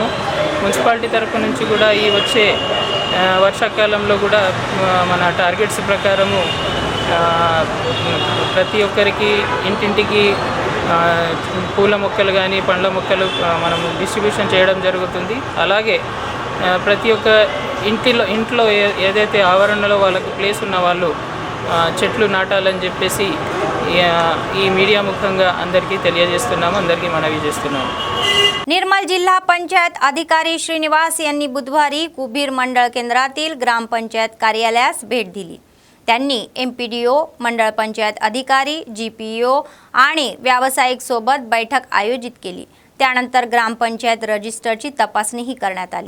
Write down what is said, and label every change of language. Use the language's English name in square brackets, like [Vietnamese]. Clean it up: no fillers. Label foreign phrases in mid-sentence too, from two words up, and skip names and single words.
[Telugu] మున్సిపాలిటీ తరఫు నుంచి కూడా ఈ వచ్చే వర్షాకాలంలో కూడా మన టార్గెట్స్ ప్రకారము ప్రతి ఒక్కరికి ఇంటింటికి పూల మొక్కలు కానీ, పండ్ల మొక్కలు మనం డిస్ట్రిబ్యూషన్ చేయడం జరుగుతుంది. అలాగే ప్రతి ఒక్క ఇంట్లో ఏదైతే ఆవరణలో వాళ్ళకు ప్లేస్ ఉన్న వాళ్ళు చెట్లు నాటాలని చెప్పేసి ఈ మీడియా मुखंगा అందరికీ తెలియజేస్తున్నాము, అందరికీ మనవి చేస్తున్నాము. [Marathi] निर्मल जिल्हा पंचायत अधिकारी श्रीनिवास यांनी बुधवारी कुबीर मंडळ केंद्रातील ग्रामपंचायत कार्यालयास भेट दिली. त्यांनी एमपीडीओ, मंडळ पंचायत अधिकारी, जीपीओ आणि व्यावसायिक सोबत बैठक आयोजित केली. त्यानंतर ग्रामपंचायत रजिस्टरची तपासणीही करण्यात आली.